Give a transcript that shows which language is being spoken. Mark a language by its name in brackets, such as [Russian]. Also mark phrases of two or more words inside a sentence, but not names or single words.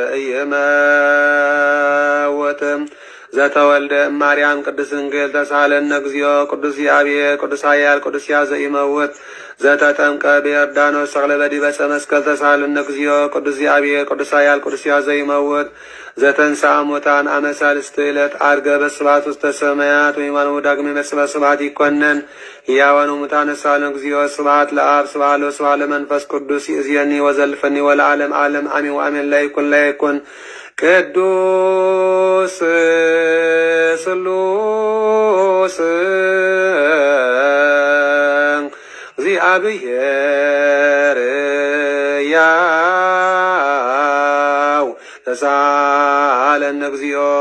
[Geez] ዘኢይመውት ዘተወልደ እማርያም ቅድስት ድንግል ተሳሃለነ እግዚኦ ቅዱስ እግዚአብሔር ቅዱስ ኃያል ቅዱስ ሕያው ዘኢይመውት ዘተጠምቀ በዮርዳኖስ ሰቅለ በዲበ ዕፀ መስቀል ተሳሃለነ እግዚኦ ቅዱስ እግዚአብሔር ቅዱስ ኃያል ቅዱስ ሕያው ዘኢይመውት ዘተንሥአ እሙታን አመ ሣልስት ዕለት ዐርገ በስብሐት ውስተ ሰማያት ወይማንሁ ዳግመ በስብሐት ይኰነን ሕያዋን ወሙታን ተሳሃለነ እግዚኦ ስብሐት ለአብ ስብሐት ለወልድ ስብሐት ለመንፈስ ቅዱስ ይእዜኒ ወዘልፈኒ ወለዓለመ ዓለም አሜን ወአሜን። ላይኩን ቅዱስ ስሉስ እግዚአብሔር ያው ተሳሃለነ እግዚኦ